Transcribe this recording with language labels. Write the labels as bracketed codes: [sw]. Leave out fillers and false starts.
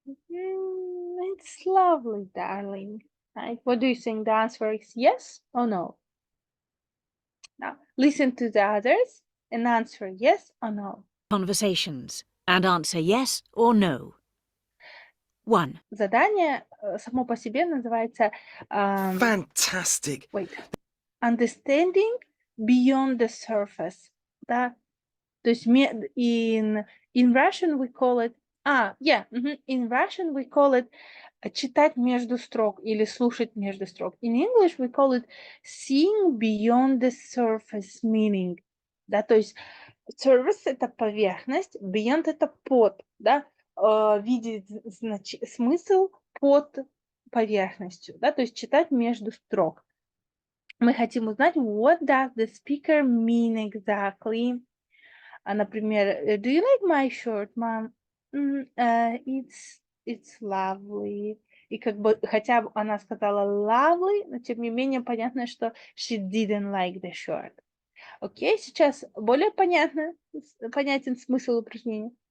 [en] It's lovely, darling. Right? What do you think? The answer is yes or no? Now, listen to the others and answer yes or no. conversations and answer yes or no. 1. [ru] Задание само по себе называется [en] Fantastic. Understanding beyond the surface. Да? [ru] То есть [en] in Russian we call it in Russian we call it [ru] читать между строк или слушать между строк. [en] In English we call it seeing beyond the surface meaning. [ru] Да, то есть surface — это поверхность, beyond — это под, да, видеть смысл под поверхностью, да, то есть читать между строк. Мы хотим узнать, [en] what does the speaker mean exactly? Например, do you like my shirt, mom? It's lovely. [ru] И как бы, хотя она сказала lovely, но тем не менее понятно, что [en] she didn't like the shirt. [ru] Окей, сейчас более понятен смысл упражнения.